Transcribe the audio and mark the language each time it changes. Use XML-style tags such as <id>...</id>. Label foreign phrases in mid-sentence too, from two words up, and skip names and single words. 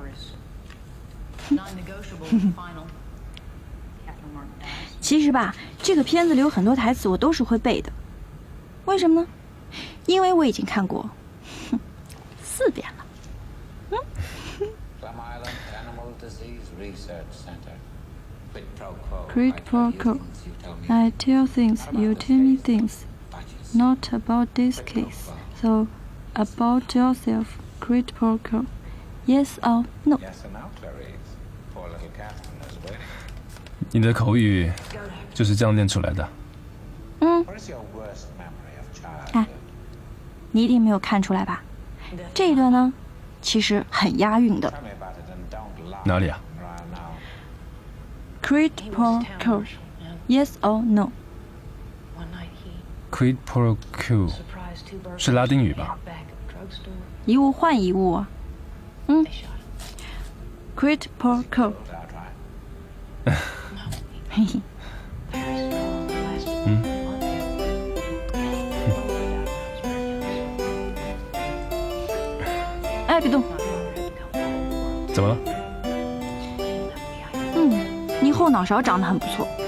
<zh>其实吧，这个片子里有很多台词我都是会背的。为什么呢？因为我已经看过4遍了。</zh> <la>Quid pro quo.</la> <en>I tell things, you tell me things. Not about this case. So, about yourself.</en> <la>Quid pro quo.</la> <en>Yes or no?</en> <zh>你的口语就是这样练出来的。哎，你一定没有看出来吧？这一段呢，其实很押韵的。哪里啊？</zh> <la>Quid pro quo.</la> <en>Yes or no?</en> <la>Quid pro quo</la> <zh>是拉丁语吧？一物换一物啊。</zh> <la>Quid pro quo.</la> <zh>嘿嘿。哎，别动。怎么了？你后脑勺长得很不错。</zh>